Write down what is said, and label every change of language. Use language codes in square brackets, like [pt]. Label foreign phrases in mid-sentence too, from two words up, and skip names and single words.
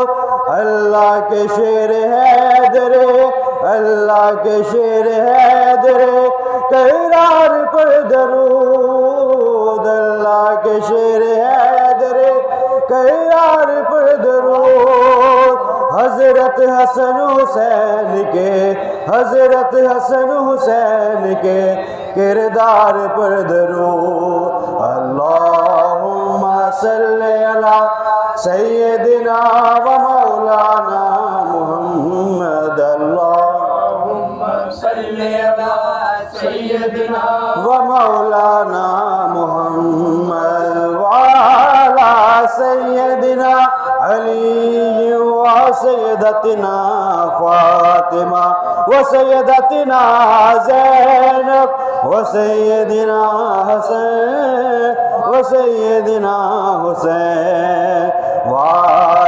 [ur] اللہ کے شیر حیدرے، اللہ کے شیر حیدرے کرار پر درود. اللہ کے شیر حیدرے کرار پر درود. حضرت حسن حسین کے، حضرت حسن حسین کے کردار پر درود. [ar] اللهم صل على سيدنا ومولانا محمد اللهم صل على سيدنا ومولانا محمد وعلى سيدنا علي وسيدتنا فاطمة وسيدتنا زينب وسيدنا حسن وسيدنا حسين و